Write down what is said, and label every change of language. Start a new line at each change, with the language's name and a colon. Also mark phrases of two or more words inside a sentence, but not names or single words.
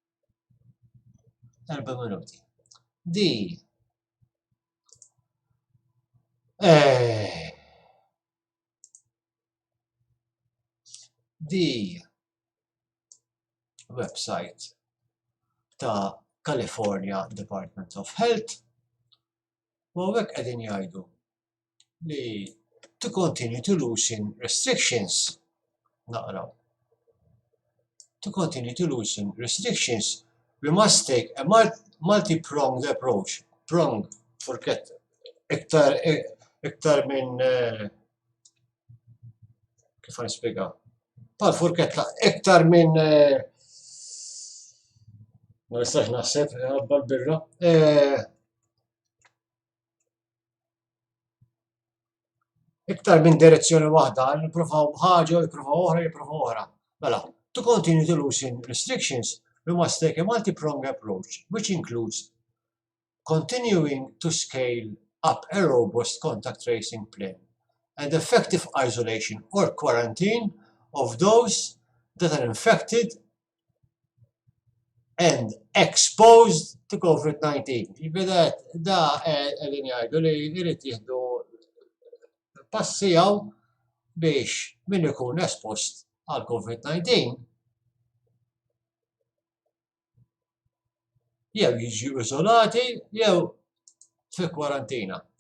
Maltese: 4 minuti. Di website ta' California Department of Health u hekk qegħdin jgħidu li
English: to continue to loosen restrictions.
Maltese: Naqraw.
English: To continue to loosen restrictions, we must take a multi-pronged approach. Prong, forget,
Maltese: iktar iktar minn kif nispjega? Bħal furketta, iktar minn ma nistax naħseb ħabba l-birra. Iktar minn direzzjoni waħda, nippruvaw ħaġa, jippruvaw oħra, jippruvaw oħra. Mela,
English: to continue to loosen restrictions, we must take a multi-pronged approach, which includes continuing to scale up a robust contact tracing plan and effective isolation or quarantine of those that are infected and exposed to COVID-19.
Maltese: Da għedin jgħidu li jrid jieħdu passijaw biex min ikun espost għal COVID-19 jew jiġu iżolati jew fi kwarantina.